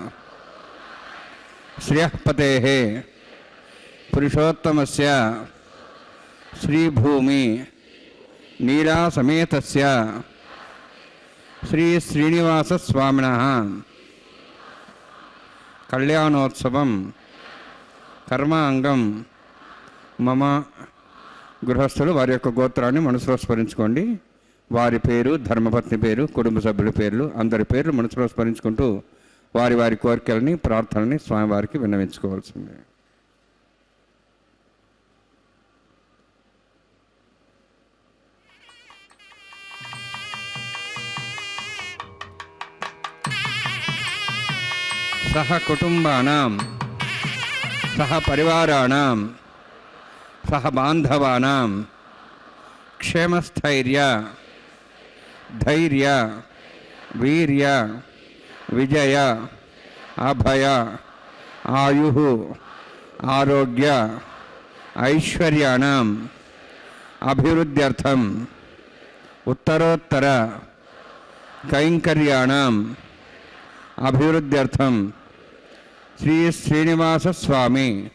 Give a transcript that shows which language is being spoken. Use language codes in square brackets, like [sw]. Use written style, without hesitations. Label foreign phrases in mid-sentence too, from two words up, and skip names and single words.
[sa] श्रियःपतेः पुरुषोत्तमस्य श्रीभूमि नीलासमेतस्य श्री श्रीनिवासस्वामिनः कल्याणोत्सवं कर्मांगं मम [te] గృహస్థులు వారి యొక్క గోత్రాన్ని మనసులో స్మరించుకోండి. వారి పేరు, ధర్మపత్ని పేరు, కుటుంబ సభ్యుల పేర్లు, అందరి పేర్లు మనసులో స్మరించుకుంటూ వారి వారి కోరికలని, ప్రార్థనని స్వామివారికి విన్నవించుకోవాల్సిందే. [sa] సహ కుటుంబానాం సహ పరివారాణాం सह बांधवानां क्षेमस्थैर्य धैर्य वीर्य विजय अभय आयुः आरोग्य ऐश्वर्याणां अभिवृद्ध्यर्थम उत्तरोत्तर कैंकर्याणां अभिवृद्ध्यर्थम श्री श्रीनिवास स्वामी